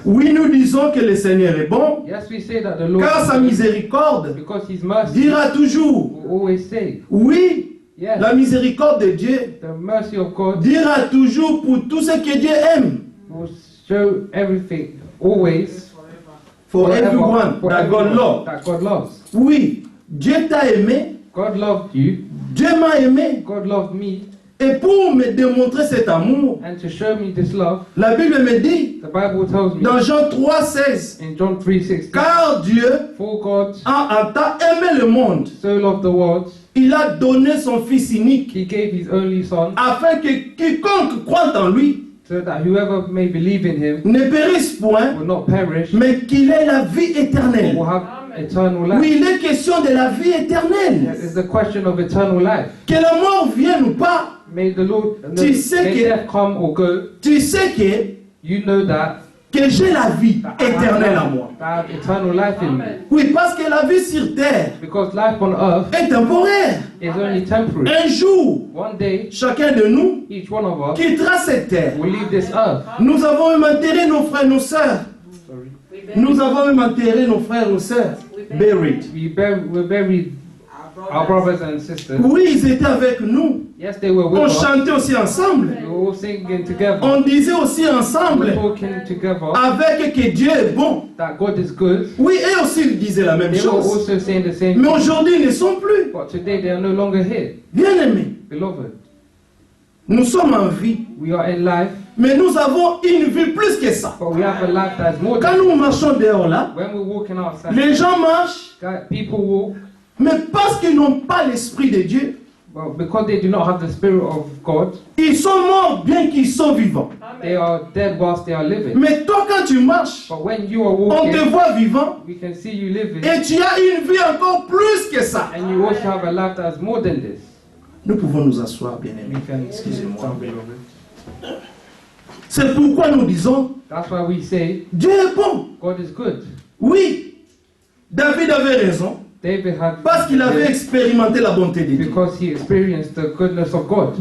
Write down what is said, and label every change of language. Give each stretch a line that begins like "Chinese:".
French: Oui, nous disons que le Seigneur est bon,
English: Yes, we say that the Lord
French: car sa
English: is good
French: miséricorde
English: because His mercy
French: dira toujours,
English: will always say,
French: oui,
English: yes,
French: la miséricorde de Dieu
English: the mercy of God
French: dira toujours pour tout ce que Dieu aime.
English: will show everything, always, For forever, everyone for that God everyone loves. that God loves.
French: Oui, Dieu t'a aimé,
English: God loved you,
French: Dieu m'a aimé.
English: God loved me,
French: Et pour me démontrer cet amour,
English: and to show me this love,
French: la Bible me dit,
English: the Bible tells me
French: dans Jean 3,16,
English: in John 3:16,
French: car Dieu
English: for God
French: a tant aimé le monde,
English: so loved the world,
French: il a donné son Fils unique,
English: He gave His only Son,
French: afin que quiconque croit en lui
English: so that whoever may believe in Him
French: ne périsse point,
English: will not perish,
French: mais qu'il ait la vie
English: but
French: éternelle.
English: will have eternal life.
French: Oui, il est question de la vie
English: It
French: éternelle.
English: is the question of eternal life.
French: Que la mort vienne ou pas,
English: May the Lord,
French: Tu sais
English: may
French: que-
English: death come or go.
French: tu sais que
English: You know that
French: que j'ai la vie éternelle en moi.
English: I have eternal life in me. Amen.
French: Oui, parce que la vie sur terre
English: Because life on earth
French: est temporaire.
English: is only temporary.
French: Un jour,
English: One day,
French: chacun de nous
English: each one of us
French: quittera cette terre.
English: will leave this earth.
French: Nous avons même enterré nos frères, nos sœurs.
English: Sorry.
French: Nous avons même enterré nos frères, nos sœurs.
English: Buried. We buried our brothers and sisters.
French: Oui, ils étaient avec nous.
English: Yes, they were with
French: On
English: us.
French: chantait aussi ensemble.
English: We were all singing together.
French: On disait aussi
English: We were
French: ensemble
English: talking together
French: avec que Dieu est bon.
English: that God is good.
French: Oui, eux aussi ils disaient la même
English: They were
French: chose.
English: also saying the same
French: Mais
English: thing.
French: aujourd'hui, ils ne sont plus.
English: But today they are no longer here.
French: Bien-aimés,
English: Beloved,
French: nous sommes en vie.
English: we are in life,
French: Mais nous avons une vie plus que ça.
English: but we have a life that is more
French: Quand
English: than
French: nous marchons dehors là,
English: when we're walking outside.
French: les gens marchent,
English: People walk,
French: mais parce qu'ils n'ont pas l'Esprit de Dieu,
English: well, because they do not have the Spirit of God,
French: ils sont morts bien qu'ils sont vivants.
English: they are dead whilst they are living.
French: Mais toi, quand tu marches,
English: But when you are
French: on te
English: walking,
French: voit vivant
English: we can see you living,
French: et tu as une vie encore plus que ça.
English: and you also have a life that is more than this.
French: Nous pouvons nous asseoir,
English: We
French: bien-aimés.
English: can
French: Excusez-moi.
English: Some beloved.
French: C'est pourquoi nous disons,
English: That's why we say
French: Dieu est bon.
English: God is good.
French: Oui, David avait raison
English: David had
French: parce qu'il avait expérimenté la bonté de Dieu.
English: because he experienced the goodness of God.